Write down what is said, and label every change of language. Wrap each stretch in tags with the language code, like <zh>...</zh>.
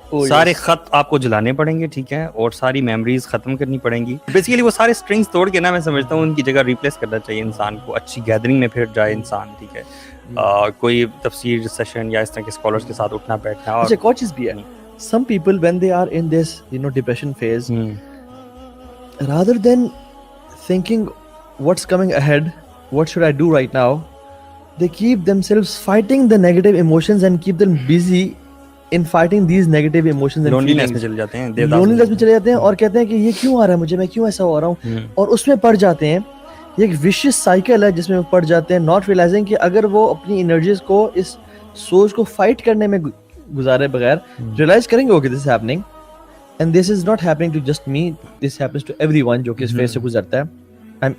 <ur>سارے خط آپ کو جلانے پڑیں گے, ٹھیک ہے, اور ساری میموریز ختم کرنی پڑیں گی. بیسیکلی وہ سارے اسٹرنگس توڑ کے نا, میں سمجھتا ہوں ان کی جگہ ریپلیس کرنا چاہیے انسان کو. اچھی گیدرنگ میں پھر جائے انسان, ٹھیک ہے, کوئی تفسیر سیشن یا اس طرح کے اسکالرس کے ساتھ اٹھنا بیٹھنا. اور ایک اور چیز بھی ہے,</ur> <en>some people when they are in this depression phase, rather than thinking what's coming ahead, what should I do right now, they keep themselves fighting the negative emotions and keep them busy in fighting these negative emotions and</en> <ur>loneliness میں</ur> <en>feelings.</en> <ur>چلے جاتے ہیں, loneliness میں چلے جاتے ہیں, اور کہتے ہیں کہ یہ کیوں آ رہا ہے مجھے, میں کیوں ایسا ہو رہا ہوں, اور اس میں پڑ جاتے ہیں. یہ ایک ویشیس سائیکل ہے جس میں وہ پڑ جاتے ہیں,</ur> <en>not realizing</en> <ur>کہ اگر وہ اپنی انرجیز کو اس سوچ کو فائٹ کرنے میں گزارے بغیر ریئلائز کریں گے</ur> <en>okay this is happening and this is not happening to just me, this happens to everyone</en> <ur>جو کہ اس فیز سے گزرتا ہے.</ur>